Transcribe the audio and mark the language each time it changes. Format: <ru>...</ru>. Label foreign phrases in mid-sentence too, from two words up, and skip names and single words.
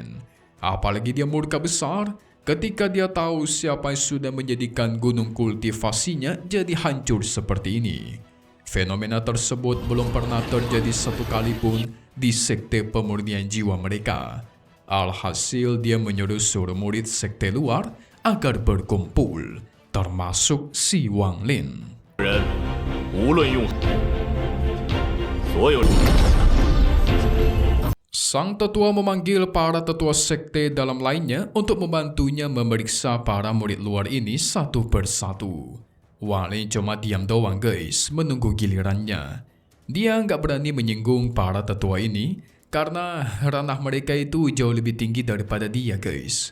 <id>Apalagi dia murka besar ketika dia tahu siapa yang sudah menjadikan gunung kultivasinya jadi hancur seperti ini. Fenomena tersebut belum pernah terjadi satu kali pun di sekte pemurnian jiwa mereka. Alhasil dia menyuruh seluruh murid sekte luar agar berkumpul, termasuk si Wang Lin. 人无论用所有。 Sang tetua memanggil para tetua sekte dalam lainnya untuk membantunya memeriksa para murid luar ini satu persatu. Wang Lin cuma diam doang, guys, menunggu gilirannya. Dia nggak berani menyinggung para tetua ini karena ranah mereka itu jauh lebih tinggi daripada dia, guys.</id>